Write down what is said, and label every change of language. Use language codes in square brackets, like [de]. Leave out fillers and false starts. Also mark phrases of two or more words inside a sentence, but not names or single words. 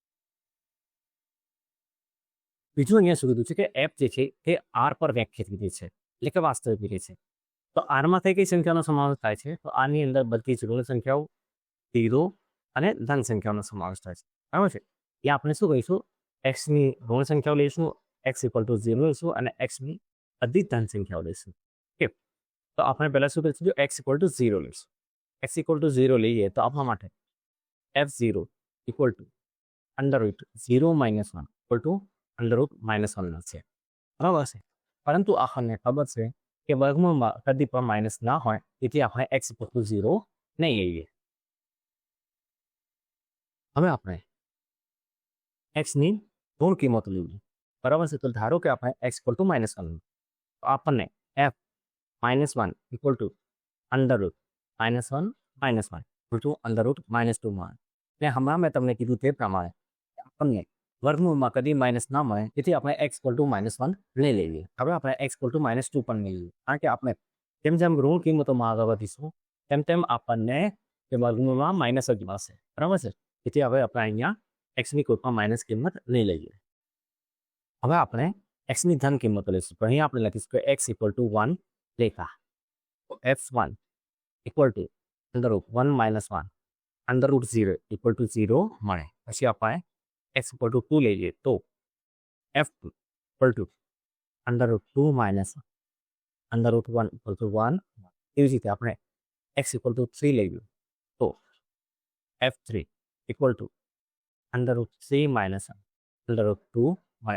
[gu] બીજું અહીંયા શું કીધું છે કે f જે છે તે r પર વ્યાખ્યાયિત વિધેય છે એટલે કે વાસ્તવિક વિધેય છે તો r માં કઈ સંખ્યાનો સમાવેશ થાય છે તો આની અંદર બધી જ ઋણ સંખ્યાઓ 0 અને ધન સંખ્યાઓનો સમાવેશ થાય છે બરાબર છે એ આપણે શું કહીશું x ની ઋણ સંખ્યાઓ લઈશું x [en] equal to [gu] 0 લઈશું અને x ની બધી ધન સંખ્યાઓ લઈશું ઓકે તો આપણે પહેલા શું કરીશું જો x [en] equal to [gu] 0 લઈશું x [en] equal to [gu] 0 લઈએ તો આપણા માટે [en] f0 equal to under root 0 minus 1 equal to under root minus 1 [gu] છે બરાબર છે પરંતુ આપણને ખબર છે કે વર્ગમૂળમાં કદી પણ માઇનસ ના હોય તેથી આપણે x [en] equal to [gu] 0 નહીં લઈએ હવે આપણે x ની ઋણ કિંમતો લેવી બરાબર છે તો ધારો કે આપણે x [en] equal to [gu] -1 તો આપણને f -1 [en] equal to under root -1 equal to under root -2 [gu] મળે ને હમણાં મેં તમને કીધું તે પ્રમાણે આપણને વર્ગમૂળમાં કદી માઇનસ ના મળે તેથી આપણે x [en] equal to [gu] -1 લઈ લઈએ હવે આપણે x [en] equal to [gu] -2 પણ લઈ લઈએ કારણ કે આપણે જેમ જેમ ઋણ કિંમતોમાં આગળ વધીશું તેમ તેમ આપણને તે વર્ગમૂળમાં માઇનસ જ મળશે બરાબર છે તેથી હવે આપણે અહીંયા x ની કોઈ પણ માઇનસ કિંમત લઈ લઈએ હવે આપણે x ની ધન કિંમત લઈશું તો અહીંયા આપણે લખીશું કે x [en] equal to [gu] 1 લેતા તો f1 [en] equal to under root 1 minus 1 under root 0 equal to 0 [gu] મળે પછી આપણે x [en] equal to [gu] 2 લઈએ તો f2 [en] equal to √2 minus √1 equal to 1. [gu] એવી જ રીતે આપણે x [en] equal to [gu] 3 લઈએ તો f3 [en] equal to √3 minus √2 [gu] મળે.